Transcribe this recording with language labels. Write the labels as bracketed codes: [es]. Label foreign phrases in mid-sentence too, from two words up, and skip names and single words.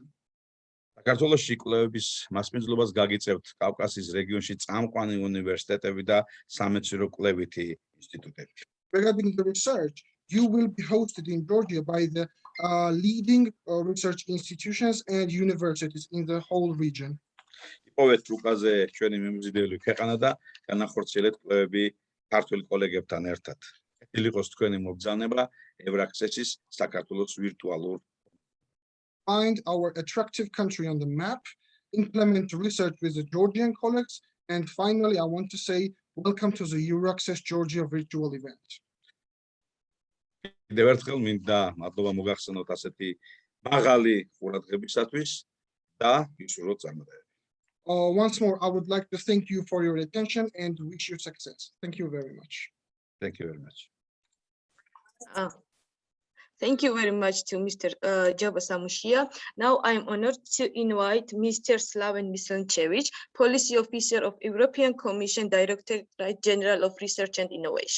[ka] საქართველოში კვლევების მასპინძლობას გაგიწევთ კავკასიის რეგიონში წამყვანი უნივერსიტეტები და სამეცნიერო კვლევითი ინსტიტუტები. [en] Regarding the research, you will be hosted in Georgia by the leading research institutions and universities in the whole region. [ka] იპოვეთ რუკაზე ჩვენი მიმზიდველი ქვეყანა და განახორციელეთ კვლევები ქართული კოლეგებთან ერთად. ყოფილი იყოს თქვენი მობრძანება Euraxess-ის საქართველოს ვირტუალურ. [en] Find our attractive country on the map, implement research with the Georgian colleagues, and finally, I want to say welcome to the Euraxess Georgia virtual event. [ka] კიდევ ერთხელ მინდა მადლობა მოგახსენოთ ასეთი მაღალი ყურადღებისათვის და გისურვოთ წარმატება. [en] Once more, I would like to thank you for your attention and wish you success. Thank you very much. Thank you very much. Thank you very much to Mr. Jaba Samushia. Now I am honored to invite Mr. Slaven Misljencevic, Policy Officer of European Commission, Directorate General of Research and Innovation.